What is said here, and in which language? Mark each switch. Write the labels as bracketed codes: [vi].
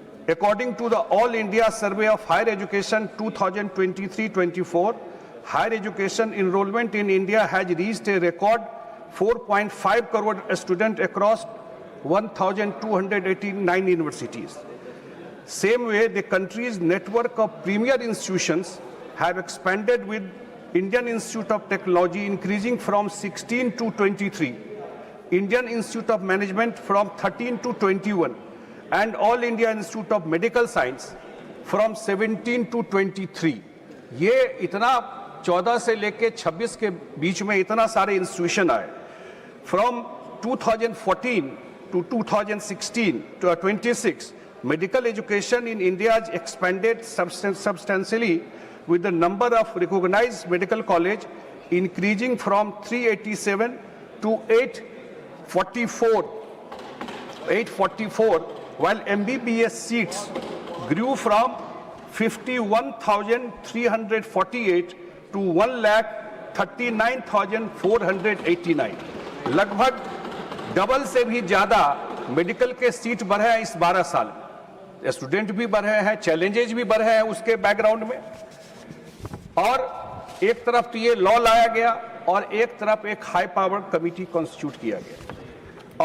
[en] According to the All India Survey of Higher Education 2023-24, higher education enrolment in India has reached a record 4.5 crore student across 1289 universities. Same way, the country's network of premier institutions have expanded, with Indian Institute of Technology increasing from 16 to 23, Indian Institute of Management from 13 to 21, and All India Institute of Medical Science from 17 to 23. [hi] ये इतना 14 से लेके 26 के बीच में इतना सारे institution आए। [en] From 2014 to 2016 to 26, medical education in India has expanded substantially, with the number of recognized medical college increasing from 387 to 844, while MBBS seats grew from 51,348 to 1,39,489. [hi] लगभग डबल से भी ज्यादा मेडिकल के सीट बढ़े हैं इस 12 साल में। स्टूडेंट भी बढ़े हैं, चैलेंजेस भी बढ़े हैं उसके बैकग्राउंड में। और एक तरफ तो ये लॉ लाया गया और एक तरफ एक हाई पावर कमिटी कॉन्स्टिट्यूट किया गया।